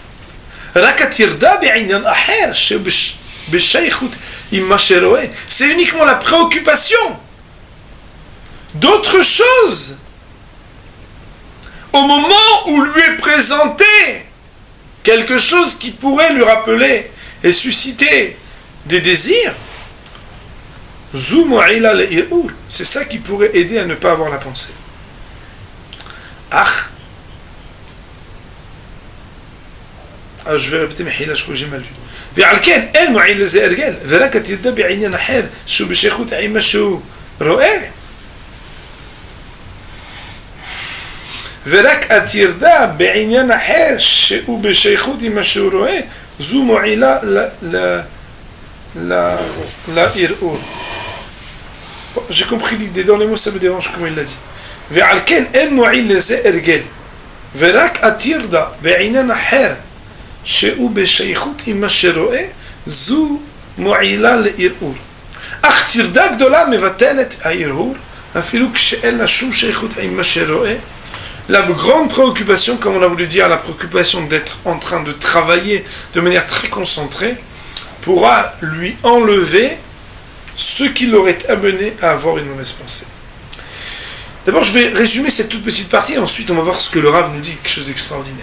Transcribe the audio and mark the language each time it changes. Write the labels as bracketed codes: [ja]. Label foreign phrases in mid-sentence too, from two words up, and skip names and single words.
[fr] C'est uniquement la préoccupation d'autre chose au moment où lui est présenté quelque chose qui pourrait lui rappeler et susciter des désirs. C'est ça qui pourrait aider à ne pas avoir la pensée. Je vais répéter, mais je crois que j'ai mal vu. [he] ועל כן אין מועיל לזה הרגל, ורק התרדה בעניין אחר שהוא בשייכות עם מה שהוא רואה. ורק התרדה בעניין אחר שהוא בשייכות עם מה שהוא רואה, זו מועילה לערעור. [fr] J'ai compris l'idée, dans les mots ça me dérange comment il l'a dit. [he] ועל כן אין מועיל לזה הרגל, ורק התרדה בעניין אחר שהוא בשייכות עם מה שרואה, זו מועילה לערעור. אך טרדה גדולה מבטלת הערעור, אפילו כשאין לה שום שייכות עם מה שרואה. [fr] La grande préoccupation, comme on a voulu dire, la préoccupation d'être en train de travailler de manière très concentrée, pourra lui enlever ce qui l'aurait amené à avoir une mauvaise pensée. D'abord, je vais résumer cette toute petite partie, ensuite on va voir ce que le Rav nous dit, quelque chose d'extraordinaire.